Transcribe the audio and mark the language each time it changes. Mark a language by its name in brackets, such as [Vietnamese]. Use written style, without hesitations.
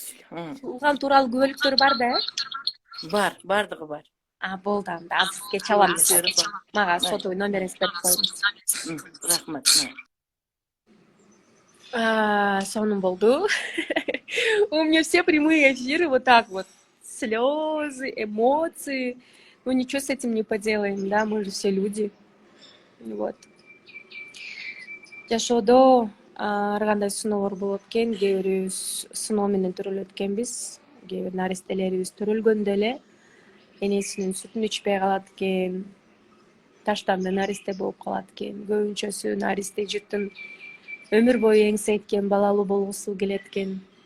[Kyrgyz] Тууган тууралуу күбөлүктөр бар да, э? Bardыгы бар. Болду анда азыркы чалам мен. Мага сотовый номериңизди берип коюңуз. Rahmat. Сонун болду. [Russian] У меня все прямые эфиры вот так вот. Слезы, эмоции. Ну ничего с этим не поделаем, да, мы же все люди. Вот. [Kyrgyz] Жашоодо ар кандай сыноолор болот экен, кээ бирибиз сыноо менен төрөлөт экенбиз, кээ бир наристелерибиз төрөлгөндө эле энесинин сүтүн ичпей калат экен, таштанды наристе болуп калат экен. Көбүнчөсү наристе жыттын өмүр бою эңсейткен, балалуу болгусу келет экен.